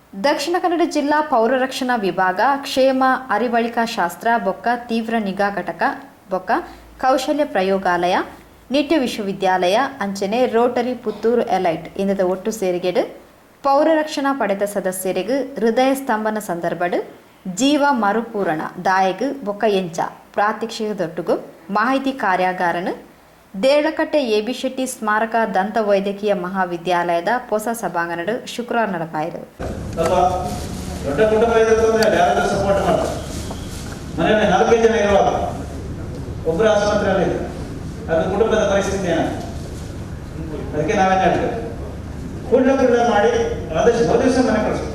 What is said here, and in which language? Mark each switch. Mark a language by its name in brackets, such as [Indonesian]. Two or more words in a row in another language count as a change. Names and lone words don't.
[Tulu] ದಕ್ಷಿಣ ಕನ್ನಡ ಜಿಲ್ಲಾ ಪೌರ ರಕ್ಷಣಾ ವಿಭಾಗ ಕ್ಷೇಮ ಅರಿವಳಿಕಾ ಶಾಸ್ತ್ರ ಬೊಕ್ಕ ತೀವ್ರ ನಿಗಾ ಘಟಕ ಬೊಕ್ಕ ಕೌಶಲ್ಯ ಪ್ರಯೋಗಾಲಯ ನಿಟ್ಯ ವಿಶ್ವವಿದ್ಯಾಲಯ ಅಂಚನೆ ರೋಟರಿ ಪುತ್ತೂರು ಎಲೈಟ್ ಇಂದದ ಒಟ್ಟು ಸೇರಿಗೆಡು ಪೌರ ರಕ್ಷಣಾ ಪಡೆದ ಸದಸ್ಯರಿಗೂ ಹೃದಯ ಸ್ತಂಭನ ಸಂದರ್ಭಡು ಜೀವ ಮರುಪೂರಣ ದಾಯಗು ಬೊಕ್ಕ ಎಂಚ ಪ್ರಾತ್ಯಕ್ಷಿಕದೊಟ್ಟುಗು ಮಾಹಿತಿ ಕಾರ್ಯಾಗಾರನು ದೇರಳಕಟ್ಟೆ ಎಬಿ ಶೆಟ್ಟಿ ಸ್ಮಾರಕ ದಂತ ವೈದ್ಯಕೀಯ ಮಹಾವಿದ್ಯಾಲಯದ ಹೊಸ ಸಭಾಂಗಣಡು ಶುಕ್ರವಾರ ನಡೆಪಾಯಿತು. [Kannada] ದೊಡ್ಡ ಕುಟುಂಬ ಇದೆ, ಯಾರಾದ್ರೂ ಸಪೋರ್ಟ್ ಮಾಡ್ತಾರೆ. ಮನೆಯಲ್ಲಿ 4 ಜನ ಇರುವಾಗ ಒಬ್ಬರು ಆಸ್ಪತ್ರೆಯಲ್ಲಿ ಅದು ಕುಟುಂಬದ ಪರಿಸ್ಥಿತಿ ಏನಾಗ್ತದೆ. ಅದಕ್ಕೆ ನಾವೇನು ಹೇಳ್ತೇವೆ, ಕೂಡಲೇ ಮಾಡಿ ಆದಷ್ಟು ದಿವಸ ಮನೆ ಕಳಿಸ್ಬೇಕು.